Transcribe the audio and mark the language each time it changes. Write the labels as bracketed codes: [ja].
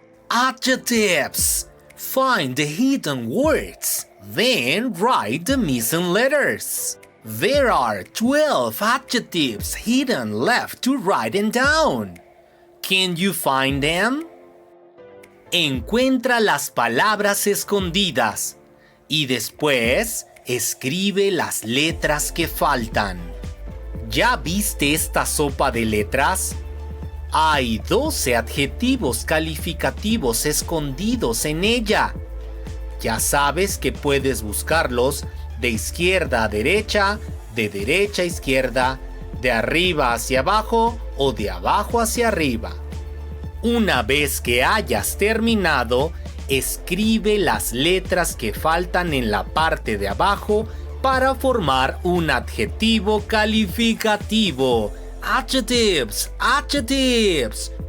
[en] Adjectives. Find the hidden words, then write the missing letters. There are 12 adjectives hidden left to write them down. Can you find them? [es] Encuentra las palabras escondidas y después escribe las letras que faltan. ¿Ya viste esta sopa de letras? Hay 12 adjetivos calificativos escondidos en ella. Ya sabes que puedes buscarlos de izquierda a derecha, de derecha a izquierda, de arriba hacia abajo o de abajo hacia arriba. Una vez que hayas terminado, escribe las letras que faltan en la parte de abajo para formar un adjetivo calificativo. [en] Adjectives, adjectives.